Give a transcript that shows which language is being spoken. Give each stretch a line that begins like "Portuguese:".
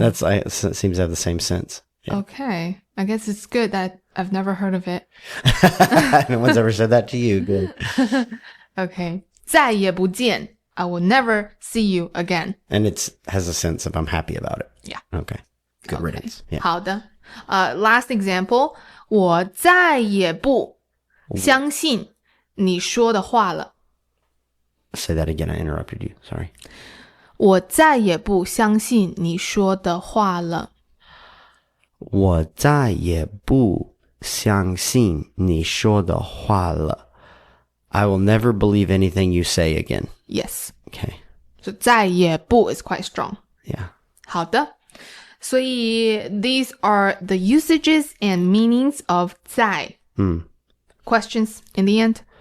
English: It seems to have the same sense. Yeah. Okay. I guess it's good that I've never heard of it. No one's ever said that to you. Good. Okay.
Chinese: 再也不见
English: I will never see you again. And it has a sense of I'm happy about it. Yeah. Okay. Good riddance. Yeah.
Chinese: 好的。
English: Last example.
Chinese: 我再也不相信你说的话了。
English: Say that again. I interrupted you. Sorry.
Chinese: 我再也不相信你说的话了。我再也不相信你说的话了。
English: I will never believe anything you say again. Yes. Okay. So 再也不 is quite strong. Yeah.
Chinese: 好的。所以
English: these are the usages and meanings of 在。 Questions in the end?